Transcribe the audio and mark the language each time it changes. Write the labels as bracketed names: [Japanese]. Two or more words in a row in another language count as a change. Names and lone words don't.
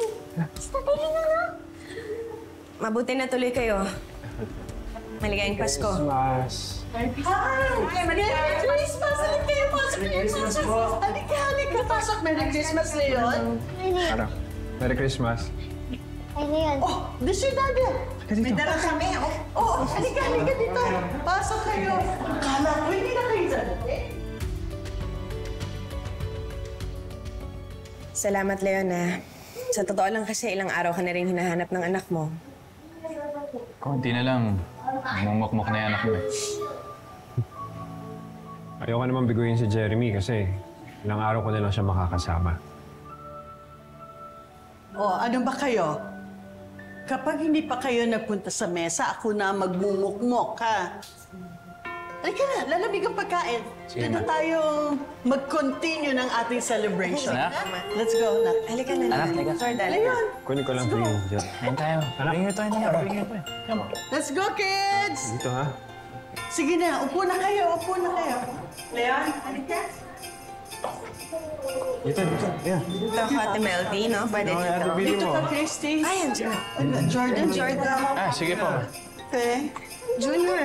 [Filipino] mabuti na tuloy kayo. Maligayang Pasko. Christmas. [English] Merry Christmas! [Filipino] Halika kayo, pasok kayo, pasok! Halika, pasok! [English] Merry Christmas, [Filipino] Leon! [English] Ano? Merry Christmas. [Filipino] Ay, Leon. [English] Oh, this your daddy! [Filipino] May dala kami. Halika dito. Pasok kayo. Akala ko, hindi na kayo dyan. Salamat, Leon, Sa totoo lang kasi, ilang araw ka na rin hinahanap ng anak mo. Konti na lang. Mumukmuk na yung anak mo. Ayoko naman biguin si Jeremy kasi ilang araw ko na lang siya makakasama. Ano ba kayo? Kapag hindi pa kayo nagpunta sa mesa, ako na magmumukmok, ha? Halika na, lalamig ang pagkain. Sige, Dito Ma. tayo mag-continue ng ating celebration. Anak? [English] Let's go, [Filipino] na. Halika na, Anak, halika. Jordan. Leon, Kunin ko lang [English] for you, [Filipino] Jer. Ayun tayo. [English] Bring your toy [Filipino] na yan. [English] Bring your toy. Come on. let's go, kids! [Filipino] Dito, ha? Sige na, upo na kayo, upo na kayo. Leon, halika. Dito. Yeah. Ito ako, Ate Melty, no? Pwede dito. Bili Dito mo. ka, Christy. Ay, andyan. Jordan. Sige po. Okay. Junior.